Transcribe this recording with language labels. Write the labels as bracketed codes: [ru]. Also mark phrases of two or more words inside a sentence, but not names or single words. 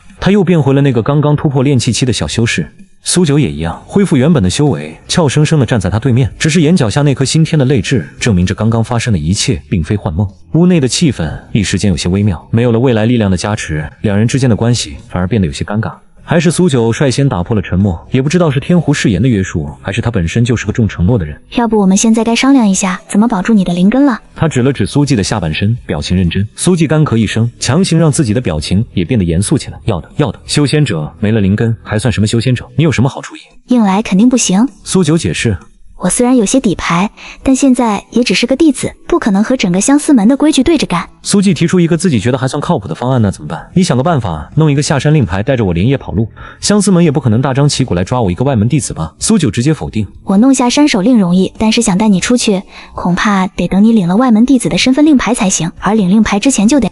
[zh] 他又變回了那個剛剛突破煉氣期的小修士。蘇九也一樣，恢復原本的修為，俏生生地站在他對面。只是眼角下那顆新添的淚痣，證明着剛剛發生的一切並非幻夢。屋內的氣氛一時間有些微妙，沒有了未來力量的加持，兩人之間的關係反而變得有些尷尬。還是蘇九率先打破了沉默，也不知道是天狐誓言的約束，還是他本身就是個重承諾的人。要不我們現在該商量一下怎麼保住你的靈根了。他指了指蘇季的下半身，表情認真。蘇季乾咳一聲，強行讓自己的表情也變得嚴肅起來。要的，修仙者沒了靈根還算什麼修仙者？你有什麼好主意？硬來肯定不行。蘇九解釋。我雖然有些底牌，但現在也只是個弟子，不可能和整個相思門的規矩對着幹。蘇季提出一個自己覺得還算靠譜的方案，那怎麼辦？你想個辦法，弄一個下山令牌，帶着我連夜跑路。相思門也不可能大張旗鼓來抓我一個外门弟子吧？蘇九直接否定。我弄下山手令容易，但是想帶你出去，恐怕得等你領了外門弟子的身份令牌才行，而領令牌之前就得……